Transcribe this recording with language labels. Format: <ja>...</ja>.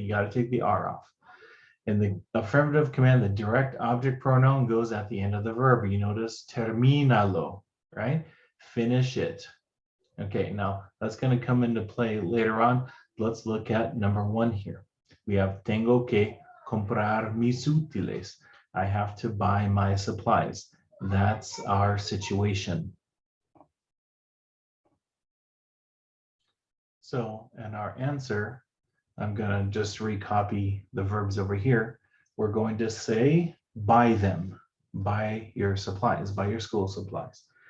<en>You got to take the R off. In the affirmative command, the direct object pronoun goes at the end of the verb. You notice termínalo, right? Finish it. Okay, now that's going to come into play later on. Let's look at number one here. We have</en> <es>tengo que comprar mis útiles.</es> <en>I have to buy my supplies. That's our situation. So, and our answer, I'm going to just recopy the verbs over here. We're going to say buy them, buy your supplies, buy your school supplies.</en>